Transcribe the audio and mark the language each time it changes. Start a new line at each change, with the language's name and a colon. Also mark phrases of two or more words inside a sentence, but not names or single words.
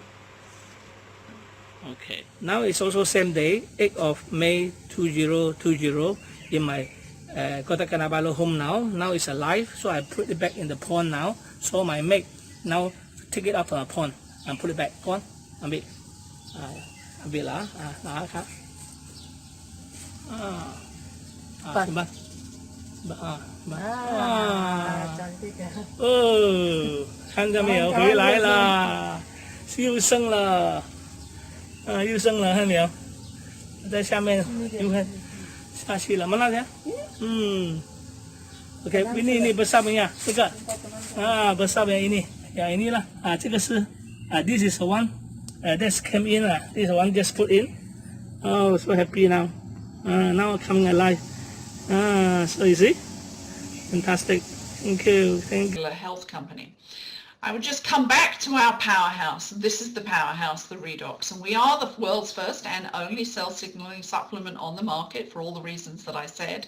English: Okay, now it's also same day, 8th of May 2020 in my Kota Kinabalu home now. Now it's alive, so I put it back in the pond now. So my mate now take it out from the pond and put it back. Pond, a bit lah.
Chinese: ครับ看到没有，回来了，又生了，又生了，看到没有？在下面，你看下去了，
Malay: mana dia? Okey, ini besar punya, 这个 besar punya ini, yang inilah,
English: 这个是 this is the one that came in, this is the one just put in. Oh, so happy now. Now coming alive. So you see, fantastic. Thank you. Thank you. Health company. I would just come back to our powerhouse. This is the powerhouse, the Redox, and we are the world's first and only cell signaling supplement on the market for all the reasons that I said.